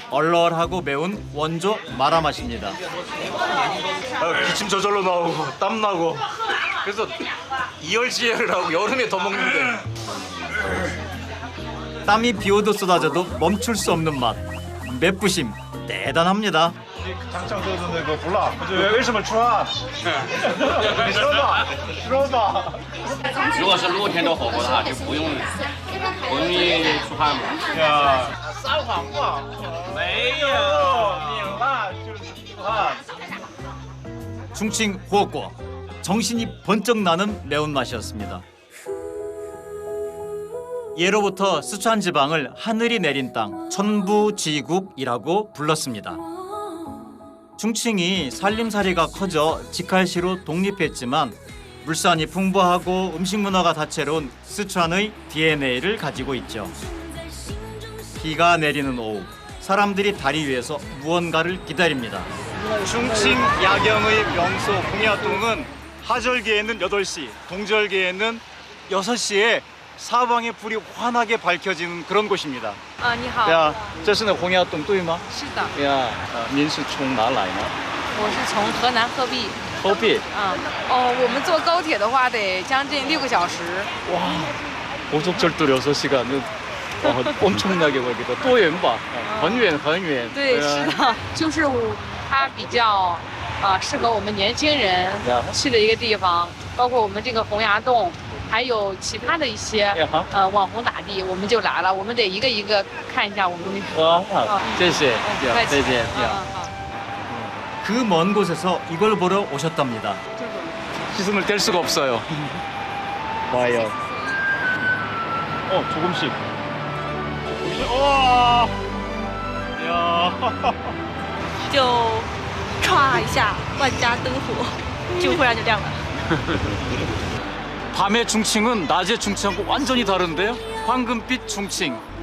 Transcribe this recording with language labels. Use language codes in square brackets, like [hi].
[ko] 얼얼하고 매운 원조 마라 맛입니다. 기침 저절로 나오고 땀 나고 그래서 이열치열을 하고 여름에 더 먹는데 땀이 비오도 쏟아져도 멈출 수 없는 맛. 맵부심 대단합니다. [zh] 장창哥的那个不辣，为什么吃辣？你说吧，说吧。如果是露天的火锅的话，就不容易出汗嘛。呀，撒谎不好，没有，你辣就是出汗。 [ko] 중칭 호거 정신이 번쩍 나는 매운맛이었습니다. 예로부터 스촨 지방을 하늘이 내린 땅 천부지국이라고 불렀습니다. 중칭이 살림살이가 커져 직할시로 독립했지만 물산이 풍부하고 음식 문화가 다채로운 스촨의 DNA를 가지고 있죠. 비가 내리는 오후 사람들이 다리 위에서 무언가를 기다립니다. 중칭 야경의 명소 공야동은 하절기에는 8시, 동절기에는 6시에 사방의 불이 환하게 밝혀지는 그런 곳입니다. [zh] 你好。 야, 这是红崖洞对吗？是的。呀，您是从哪来呢？我是从河南鹤壁。鹤壁。我们坐高铁的话得将近6个小时。 [ko] 와, 고속철도 6시간은 엄청나게 걸리다. [zh] 多远吧？很远很远。对，是的，就是它比较适合我们年轻人去的一个地方，包括我们这个洪崖洞，还有其他的一些网红打地，我们就来了，我们得一个一个看一下我们那个。谢谢，再见。 [ko] 그 먼 곳에서 이걸 보러 오셨답니다. 시선을 뗄 수가 없어요. 봐요. 조금씩. 와. 야. [zh] 就唰一下，万家灯火，就忽然就亮了。 [ko] 밤의 중칭은 낮의 중칭하고 완전히 다른데요. 황금빛 중칭.